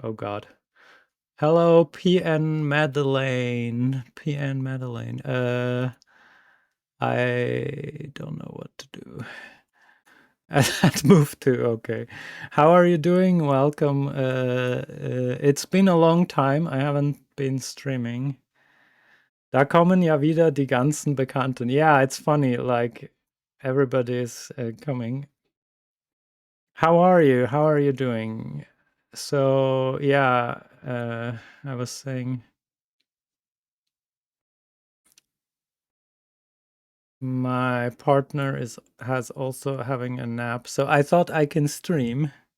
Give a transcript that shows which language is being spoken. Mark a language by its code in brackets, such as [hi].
[en] Oh god. Hello, PN Madeleine. PN Madeleine. I don't know what to do. That move too. Okay. How are you doing? Welcome. It's been a long time. I haven't been streaming. [de] Da kommen ja wieder die ganzen Bekannten. [en] Yeah, it's funny. Like everybody is coming. How are you? How are you doing? So yeah, I was saying my partner has also having a nap, so I thought I can stream.